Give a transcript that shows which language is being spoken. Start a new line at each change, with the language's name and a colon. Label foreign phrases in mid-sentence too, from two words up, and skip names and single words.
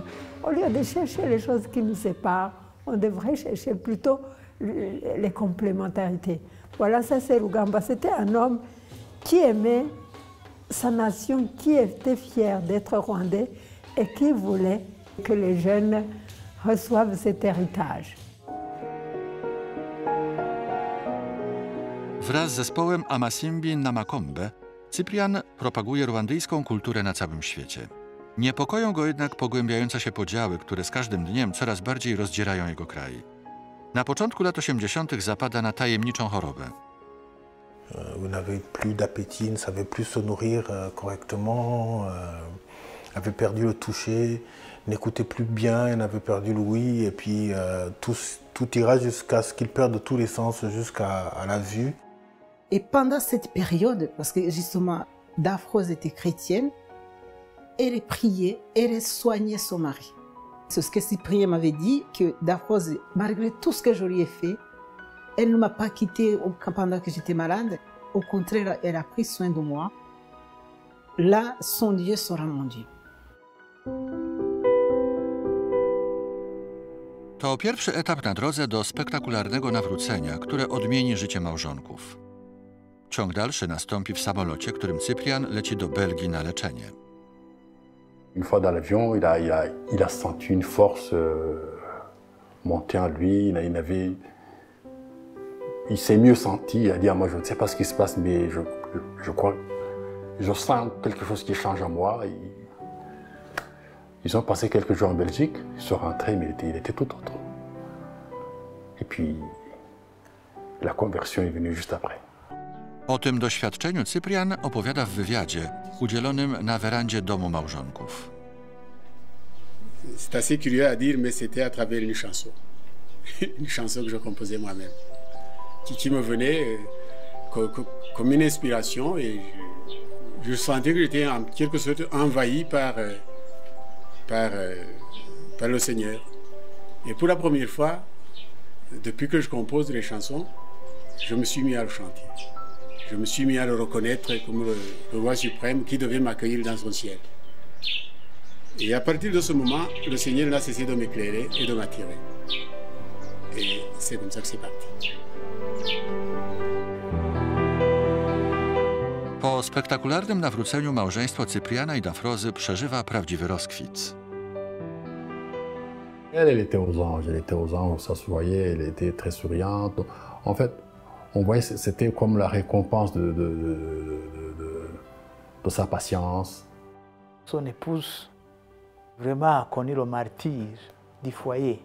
French: Au lieu de chercher les choses qui nous séparent, on devrait chercher plutôt les complémentarités. Voilà, ça c'est Rugamba. C'était un homme qui aimait sa nation, qui était fier d'être rwandais et qui voulait que les jeunes reçoivent cet héritage.
Polish: Wraz z zespołem Amasimbi Namakombe Cyprian propaguje rwandyjską kulturę na całym świecie. Niepokoją go jednak pogłębiające się podziały, które z każdym dniem coraz bardziej rozdzierają jego kraj. Na początku lat 80. zapada na tajemniczą chorobę.
French: Il n'avait plus d'appétit, il ne savait plus se nourrir correctement, avait perdu le toucher, n'écoutait plus bien, il avait perdu l'ouïe, et puis tout ira jusqu'à ce qu'il perde tous les sens, jusqu'à la vue. Et pendant cette période, parce que justement Dafroze était chrétienne, elle priait, elle soignait son mari. C'est ce que Cyprien m'avait dit, que Dafroze, malgré tout ce que je lui ai fait, elle ne m'a pas quittée pendant que j'étais malade. Au contraire, elle a pris soin de moi. Là, son Dieu sera mon Dieu.
Polish: To pierwszy etap na drodze do spektakularnego nawrócenia, które odmieni życie małżonków. Ciąg dalszy nastąpi w samolocie, którym Cyprian leci do Belgii na leczenie.
French: Une fois dans l'avion, il a senti une force monter en lui. Il s'est mieux senti. Il a dit, moi je ne sais pas ce qui se passe, mais je crois, je sens quelque chose qui change en moi. Ils ont passé quelques jours en Belgique, ils sont rentrés, mais il était tout autre. Et puis, la conversion est venue juste après.
Polish: O tym doświadczeniu Cyprian opowiada w wywiadzie udzielonym na werandzie domu małżonków.
French: C'est assez curieux à dire, mais c'était à travers une chanson. Une chanson que je composais moi-même, qui me venait comme une inspiration, et je sentais que j'étais en quelque sorte envahi par le Seigneur. Et pour la première fois, depuis que je compose les chansons, je me suis mis à le chanter. Je me suis mis à le reconnaître comme le roi suprême qui devait m'accueillir dans son ciel. Et à partir de ce moment, le Seigneur n'a cessé de m'éclairer et de m'attirer. Et c'est comme ça que c'est parti.
Polish: Po spektakularnym nawróceniu małżeństwo Cypriana i Dafrozy przeżywa prawdziwy rozkwit.
French: Elle était aux anges, ça se voyait, elle était très souriante. En fait, on voyait que c'était comme la récompense de sa patience. Son épouse vraiment a connu le martyre du foyer.